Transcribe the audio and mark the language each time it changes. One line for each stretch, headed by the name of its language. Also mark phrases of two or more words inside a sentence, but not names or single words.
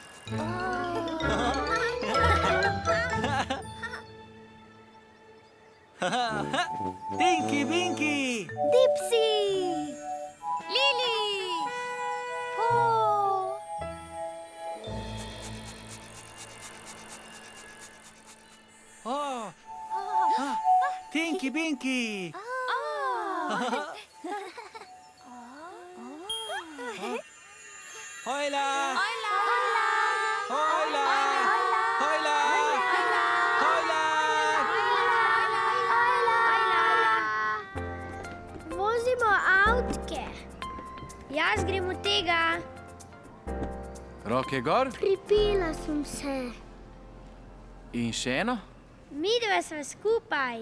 Slovenian: Tinky Winky! Dipsy! Lily! Po! Oh! Tinky Winky! Hola! Hola! Hola! Hola! Vozimo avtke. Jaz grem od tega. Roke gor Pripela sem se. in še eno. Midva sva skupaj.